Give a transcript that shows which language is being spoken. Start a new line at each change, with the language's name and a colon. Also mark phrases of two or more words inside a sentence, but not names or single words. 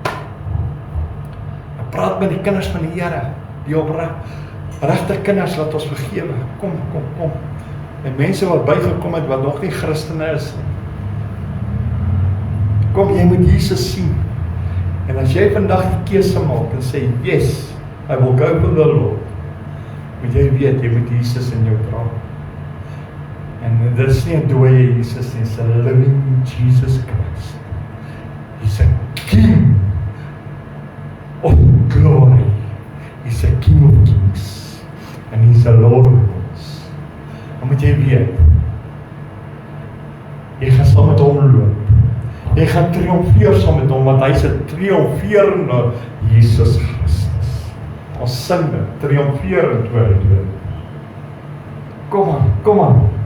Afrikaans: Hy praat met die kinders van die Here, die opregte kinders, laat ons vergewe. Kom. En mense wat bygekom het, wat nog nie Christene is nie. Kom, jy moet Jesus sien. En as jy vandag die keuse maak en sê,
English: yes, I will go for the Lord,
Afrikaans: moet jy weet, jy moet Jesus in jou dra. En dit is nie 'n dooie Jesus nie,
English: it's a living Jesus Christ. He's a King of glory. He's a King of kings. And He's a Lord of lords.
Afrikaans: Dan moet jy weet, jy gaan saam met hom loop. Jy gaan triomfeer saam met hom, want hy's 'n triomferende Jesus Christus. Ons sing dit, triomferend oor die dood. Kom aan.